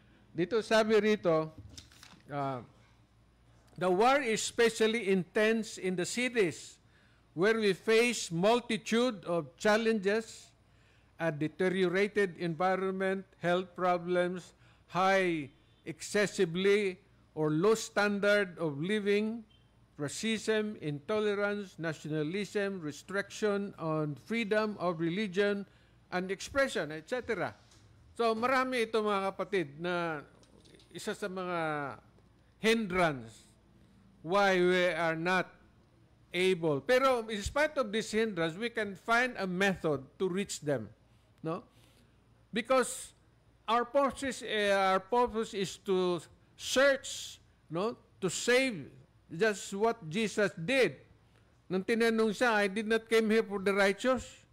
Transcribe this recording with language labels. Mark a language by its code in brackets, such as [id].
[tl] Dito sabi rito, [en] the war is especially intense in the cities where we face multitude of challenges, a deteriorated environment, health problems, high excessively or low standard of living, racism, intolerance, nationalism, restriction on freedom of religion and expression, etc. [tl] So marami ito mga kapatid na isa sa mga hindrance [en] why we are not able. [tl] Pero [en] in spite of this hindrance, we can find a method to reach them. No? Because our purpose is to search, no, to save. Just what Jesus did. [tl] Nang tinanong siya, [en] I did not came here for the righteous.